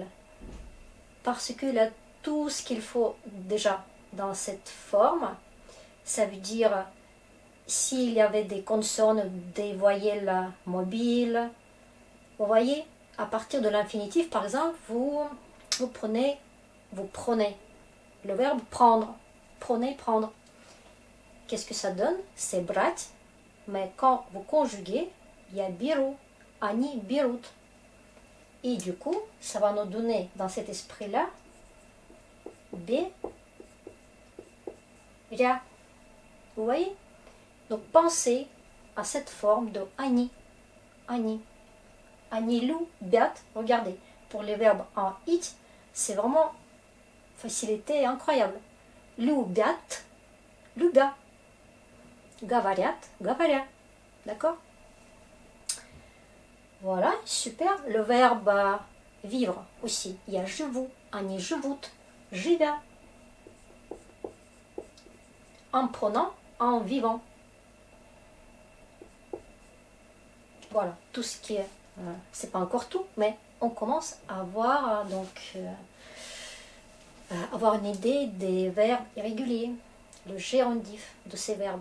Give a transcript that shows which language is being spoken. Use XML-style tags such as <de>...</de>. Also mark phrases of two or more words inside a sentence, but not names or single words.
<fr>Parce que là, tout ce qu'il faut déjà dans cette forme, ça veut dire s'il y avait des consonnes, des voyelles mobiles. Vous voyez, à partir de l'infinitif, par exemple, vous prenez le verbe prendre. Prenez, prendre. Qu'est-ce que ça donne? C'est брать. Mais quand vous conjuguez, il y a</fr> <ru>беру, они берут.</ru> <fr>Et du coup, ça va nous donner dans cet esprit-là беря. Vous voyez? Donc pensez à cette forme de они.</fr> <ru>Они. Они любят.</ru> <fr>Regardez, pour les verbes en it, c'est vraiment facilité incroyable.</fr> <ru>Любят. Любя. Говорят. Говоря.</ru> <fr>D'accord? Voilà, super. Le verbe vivre aussi. Il y a</fr> <ru>живу, они живут, живя.</ru> <fr>En prenant, en vivant. Voilà, tout ce qui est... c'est pas encore tout, mais on commence à avoir avoir une idée des verbes irréguliers, le gérondif de ces verbes.</fr>